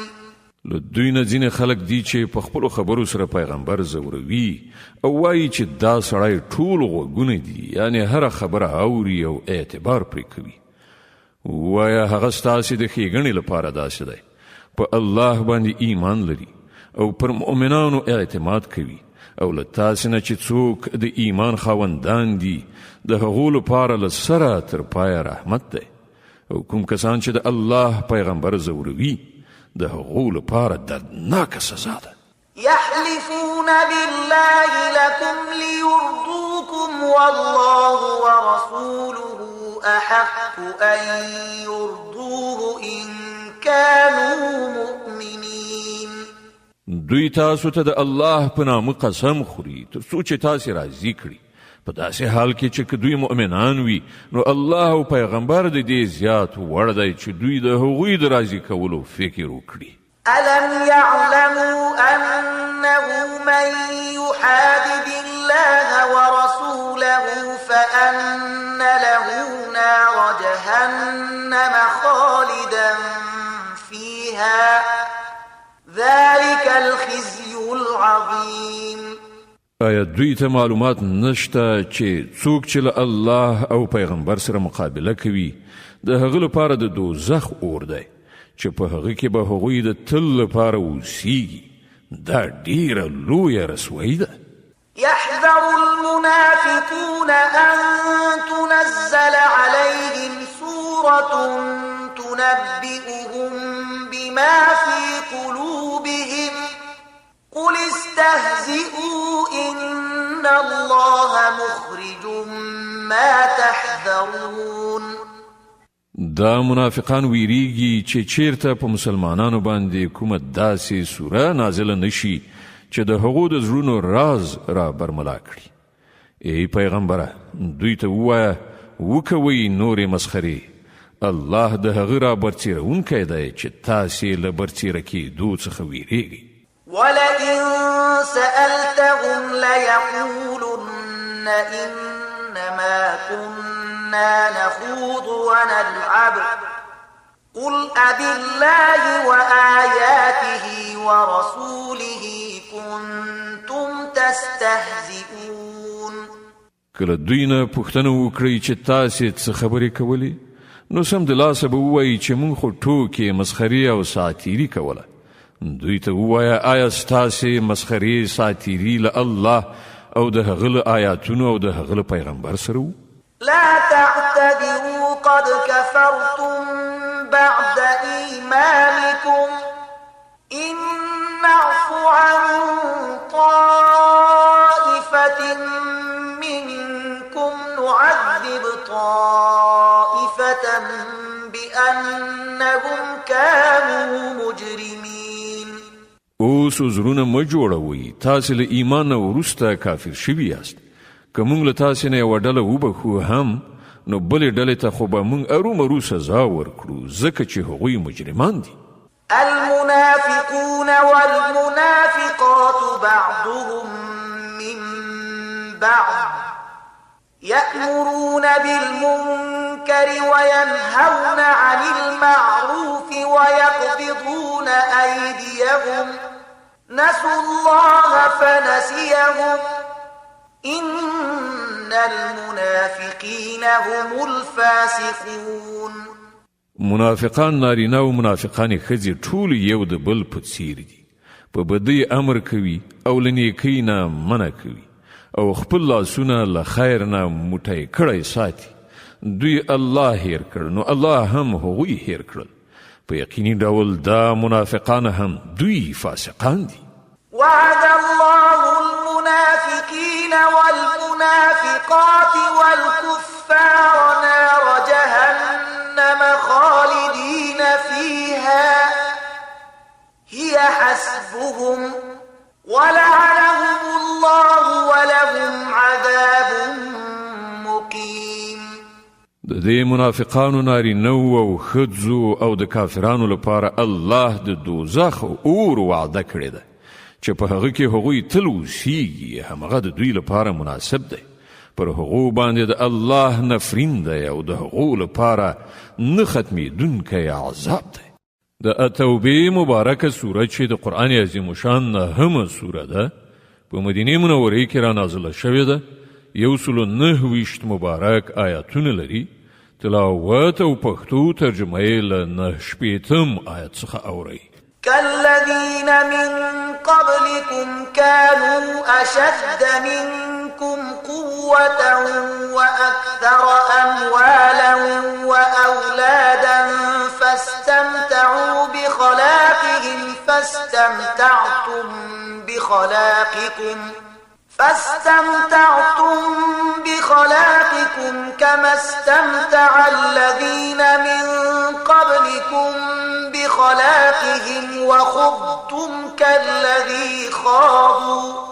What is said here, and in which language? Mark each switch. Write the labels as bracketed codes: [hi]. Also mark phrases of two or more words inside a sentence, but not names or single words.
[ps] له دوی نه ځینې خلک دي چې په خپلو خبرو سره پیغمبر زوروي او وایي چې دا سړی ټول غوږونه دي، یعنی هره خبره اوري او اعتبار پرې کوي. وایه هغه ستاسې د ښېګڼې لپاره داسې دی، په الله باندې ایمان لري او پر مؤمنانو اعتماد کوي، او له تاسې نه چې څوک د ایمان خاوندان دي د هغو لپاره له سره تر پایه رحمت دی، او کوم کسان چې د الله پیغمبر زوروي د هغو لپاره دردناکه سزا ده. [ar] يحلفون بالله لكم ليرضوكم والله ورسوله أحق أن يرضوه إن كانوا مؤمنين. [ps] دوی تاسو ته د الله په نامه قسم خوري تر څو چې تاسې راضي کړي، په داسې حال کې چې که دوی مؤمنان وي نو الله او پیغمبر د دې زیات وړ دی چې دوی د هغوی د راضي کولو فکر وکړي. [ar] ألم يعلموا أنه من يحادد الله ورسوله فأن له نار جهنم خالدا فيها ذلك الخزي العظيم. [ps] آیا دوی ته معلومات نشته چې څوک چې له الله او پیغمبر سره مقابله کوي د هغه لپاره د دوزخ اور دی چې په هغه کې به هغوی د تل لپاره اوسیږي؟ دا ډیره لویه رسوایي ده. [ar] يحذر المنافقون أن تنزل عليهم سورة تنبئهم بما في قلوبهم قل استهزئوا إن الله مخرج ما تحذرون. [ps] دا منافقان ویریږي چې چیرته په مسلمانانو باندې کومه داسې سوره نازله نشي چې د هغو د زړونو راز را برملا کړي. ای پیغمبره دوی ته ووایه وکوئ نورې مسخرې، الله د هغه را برڅیرونکی دی چې تاسې له برڅیره کېدو څخه ویریږئ. [ar] ولئن سألتهم ليقولن إنما كنا نخوض ونلعب قل أبالله وآياته ورسوله كنتم تستهزئون. [ps] کله دوی نه پوښتنه وکړئ چې تاسې څه خبرې کولې نو سمدلاسه به ووایي چې موږ خو ټوکې مسخرې او ساتیري کوله. دوی ته ووایه آیا ستاسې مسخرې ساتیري له الله او د هغه له آیاتونو او د هغه له پیغمبر سره وو؟ [ar] لا تعتذروا قد كفرتم بعد إيمانكم إن نعف عن طائفة منكم نعذب طائفة بأنهم كانوا مجرمين. [ps] اوس زړونه مه جوړوئ، تاسې له ایمان نه وروسته کافر شوي یاست. که موږ له تاسې نه یوه ډله وبخو هم نو بلې ډلې ته خو به موږ ارومرو سزا ورکړو ځکه چې هغوی مجرمان دي. [ar] المنافقون والمنافقات بعضهم من بعض يأمرون بالمنكر وينهون عن المعروف ويقبضون أيديهم نسوا الله فنسيهم إن المنافقين هم الفاسقون. [ps] منافقان نارینه او منافقان ښځې ټول یو د بل په څیر دي، په بدۍ امر کوي او له نیکۍ نه منع کوي او خپل لاسونه له خیر نه موټی کړی ساتي. دوی الله هیر کړ نو الله هم هغوی هیر کړل. په یقیني ډول دا منافقان هم دوی فاسقان دي. [ar] وعد الله المنافقين والمنافقات والكفار نار جهنم خالدين فيها هي حسبهم ولعنهم الله ولهم عذاب مقيم. [ps] د دې منافقانو نارینهو او ښځو او د کافرانو لپاره الله د دوزخ اور وعده کړې ده چې په هغه کې هغوی تل اوسیږي. همغه د دوی لپاره مناسب دی. پر هغو باندې د الله نفرین دی او د هغو لپاره نه ختمېدونکی عذاب دی. د التوبې مبارکه سوره چې د قرآن عظیم شان 9مه سوره ده په مدینې منورې کې را نازله شوې ده. 129 مبارک آیاتونه لري. تلاوت او پښتو ترجمه یې له 9 آیت څخه اورئ. [ar] كالذين من قبلكم كانوا أشد منكم قوة وأكثر أموالا وأولادا فاستمتعوا بخلاقكم كما استمتع الذين من قبلكم بخلاقهم وخضتم كالذي خاضوا